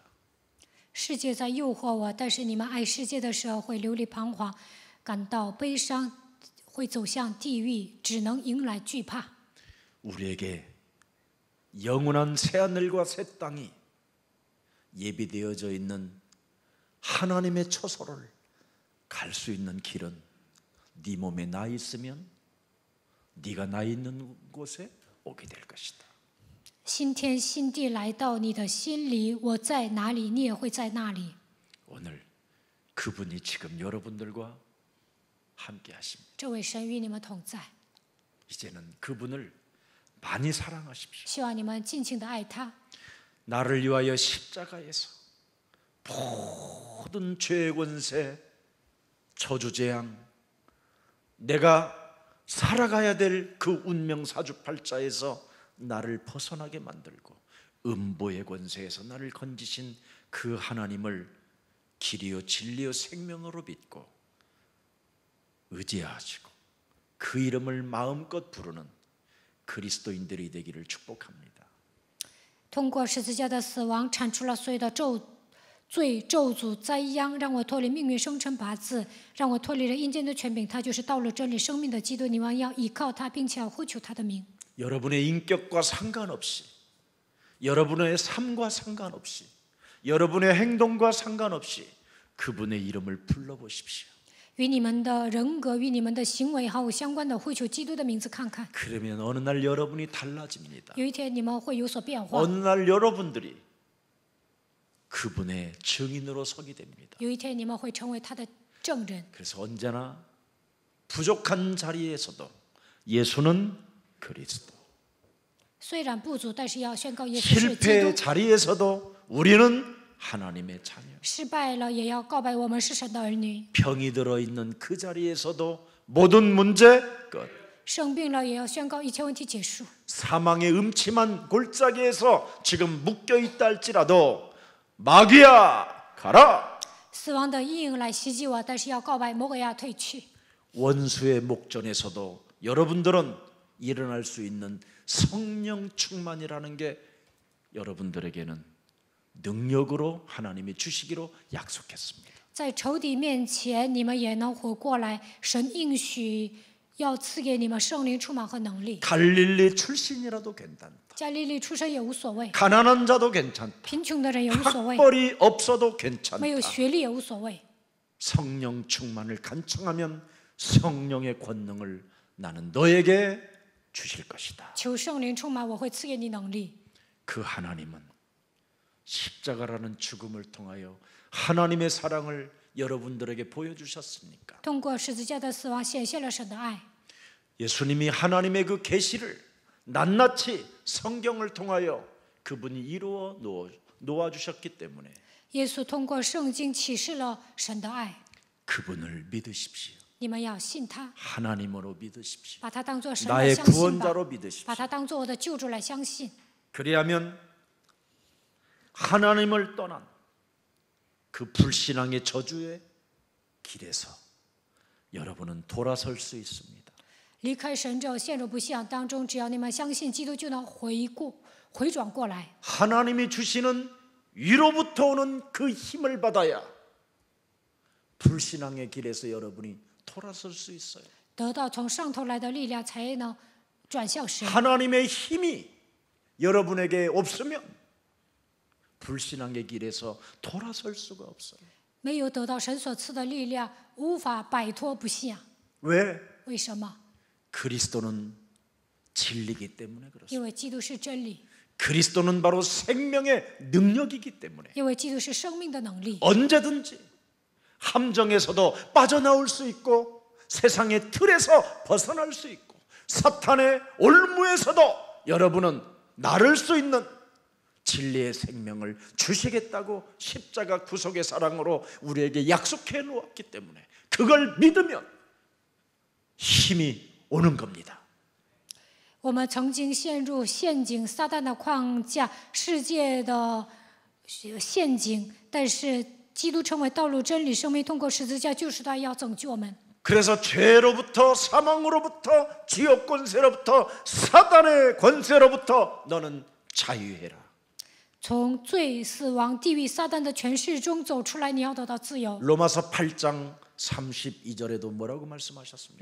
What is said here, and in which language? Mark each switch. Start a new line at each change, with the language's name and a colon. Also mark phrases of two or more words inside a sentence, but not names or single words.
Chinese: 世界在诱惑我，但是你们爱世界的时候会流离彷徨，感到悲伤，会走向地狱，只能迎来惧怕。
Korean: 우리에게 영원한 새하늘과 새 땅이 예비되어져 있는 하나님의 처소를 갈 수 있는 길은 네 몸에 나 있으면 네가 나 있는 곳에 오게 될 것이다.
Chinese: 新天新地来到你的心里，我在哪里，你也会在那里。
Korean: 오늘 그분이 지금 여러분들과 함께 하십니다.
Chinese: 这位神与你们同在，
Korean: 이제는 그분을 많이 사랑하십시오.
Chinese: 希望你们尽情的爱他。
Korean: 나를 위하여 십자가에서 모든 죄의 권세, 저주재앙, 내가 살아가야 될 그 운명 사주팔자에서 나를 벗어나게 만들고 음보의 권세에서 나를 건지신 그 하나님을 길이요 진리요 생명으로 믿고 의지하시고 그 이름을 마음껏 부르는 그리스도인들이 되기를 축복합니다.
Chinese: 通过十字架的死亡，铲除了所有的罪、咒诅、灾殃，让我脱离命运生辰八字，让我脱离了阴间的权柄。他就是道路、真理、生命的基督。你们要依靠他，并且要呼求他的名。
Korean: 여러분의 인격과 상관없이, 여러분의 삶과 상관없이, 여러분의 행동과 상관없이 그분의 이름을 불러보십시오.
Chinese: 与你们的人格、与你们的行为毫无相关的，呼求基督的名字看看。
Korean: 그러면 어느 날 여러분이 달라집니다.
Chinese: 有一天你们会有所变化，
Korean: 어느 날 여러분들이 그분의 증인으로 서게 됩니다.
Chinese: 有一天你们会成为他的证人。
Korean: 그래서 언제나 부족한 자리에서도 예수는 그리스도,
Chinese: 虽然不足，但是要宣告耶稣是基
Korean: 실패의
Chinese: 督。
Korean: 자리에서도 우리는 하나님의 자녀,
Chinese: 失败了也要告白我们是神的儿女，
Korean: 병이 들어있는 그 자리에서도 모든 문제 끝,
Chinese: 生病了也要宣告一切问题结束。
Korean: 사망의 음침한 골짜기에서 지금 묶여있다 할지라도 마귀야 가라,
Chinese: 死亡的阴影来袭击我，但是要告白魔鬼要退去。
Korean: 원수의 목전에서도 여러분들은 일어날 수 있는 성령 충만이라는 게 여러분들에게는 능력으로 하나님이 주시기로 약속했습니다.
Chinese: 在仇敌面前，你们也能活过来。神应许要赐给你们圣灵充满和能力。
Korean: 갈릴리 출신이라도 괜찮다.
Chinese: 加利利出身也无所谓，
Korean: 가난한 자도 괜찮다.
Chinese: 贫穷的人也无所谓，
Korean: 학벌이 없어도 괜찮다.
Chinese: 没有学历也无所谓。
Korean: 성령 충만을 간청하면 성령의 권능을 나는 너에게 주실 것이다.
Chinese: 求圣灵充满，我会赐给你能力。
Korean: 그 하나님은 십자가라는 죽음을 통하여 하나님의 사랑을 여러분들에게 보여주셨습니까?
Chinese: 通过十字架的死亡，显现了神的爱。
Korean: 예수님이 하나님의 그 계시를 낱낱이 성경을 통하여 그분이 이루어 놓아주셨기 때문에
Chinese: 耶稣通过圣经启示了神的爱，
Korean: 그분을 믿으십시오.
Chinese: 你们要信他，
Korean: 하나님으로 믿으십시오.
Chinese: 把他当作神来
Korean: 나의
Chinese: 相信吧，
Korean: 구원자로 믿으십시오.
Chinese: 把他当作我的救主来相信。
Korean: 그리하면 하나님을 떠난 그 불신앙의 저주의 길에서 여러분은 돌아설 수 있습니다.
Chinese: 离开神者陷入不信仰当中，只要你们相信基督，就能回转过来。
Korean: 하나님이 주시는 위로부터 오는 그 힘을 받아야 불신앙의 길에서 여러분이 돌아설 수 있어요.
Chinese: 得到从上头来的力量，才能转向神。
Korean: 하나님의 힘이 여러분에게 없으면 불신앙의 길에서 돌아설 수가 없어요.
Chinese: 没有得到神所赐的力量，无法摆脱不信仰。
Korean: 왜?
Chinese: 为什么？
Korean: 그리스도는 진리이기 때문에 그렇습니다.
Chinese: 因为基督是真理，
Korean: 그리스도는 바로 생명의 능력이기 때문에
Chinese: 因为基督是生命的能力。
Korean: 언제든지 함정에서도 빠져나올 수 있고 세상의 틀에서 벗어날 수 있고 사탄의 올무에서도 여러분은 나를 수 있는 진리의 생명을 주시겠다고 십자가 구속의 사랑으로 우리에게 약속해 놓았기 때문에 그걸 믿으면 힘이 오는 겁니다.
Chinese: 我们曾经陷入陷阱，撒旦的框架，世界的陷阱，但是基督成为道路、真理、生命，通过十字架就是他要拯救我们。
Korean: 그래서 죄로부터 사망으로부터 지옥 권세로부터 사단의 권세로부터 너는 자유해라.
Chinese: 从罪、死亡、地狱、撒旦的权势中走出来，你要得到自由。
Korean: 로마서 8장 32절에도 뭐라고 말씀하셨습니까?